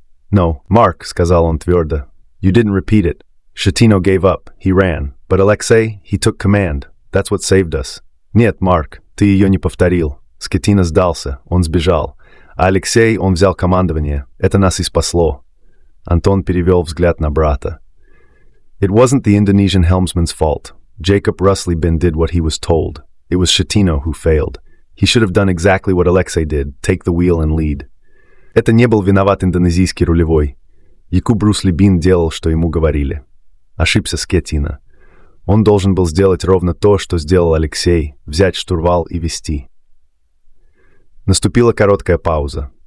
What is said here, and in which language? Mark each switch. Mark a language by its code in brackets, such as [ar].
[en] No, Mark, [ru] сказал он твердо. [en] You didn't repeat it. Schettino gave up. He ran. But Alexei, he took command. That's what saved us. [ru] Нет, Марк, ты ее не повторил. Скеттино сдался, он сбежал. А Алексей, он взял командование. Это нас и спасло. Антон перевел взгляд на брата. [en] It wasn't the Indonesian helmsman's fault. Jacob Rusley Bin did what he was told. It was Schettino who failed. He should have done exactly what Alexei did. Take the wheel and lead. [ru] Это не был виноват индонезийский рулевой. Якуб Русли Бин делал, что ему говорили. Ошибся Скеттино. Он должен был сделать ровно то, что сделал Алексей, взять штурвал и вести. Наступила короткая пауза.